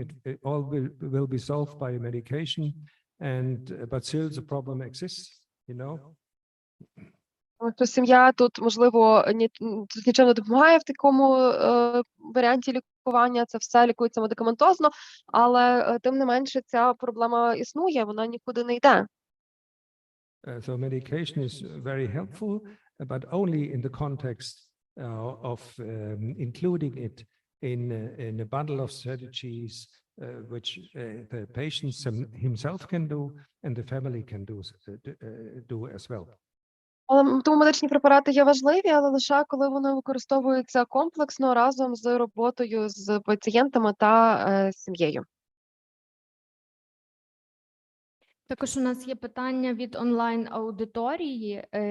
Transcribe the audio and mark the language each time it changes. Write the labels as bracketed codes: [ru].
[en] It all will be solved by medication, but still the problem exists, you know. [uk] Тому що сім'я тут, можливо, тут нічим не допомагає в такому варіанті лікування, це все лікується медикаментозно, але тим не менше ця проблема існує, вона нікуди не йде. [en] So medication is very helpful, but only in the context of including it in a bundle of strategies which the patient himself can do and the family can do as well. [uk] Тому медичні препарати є важливі, але лише коли вони використовуються комплексно разом з роботою з пацієнтами та сім'єю. Також у нас є питання від онлайн-аудиторії.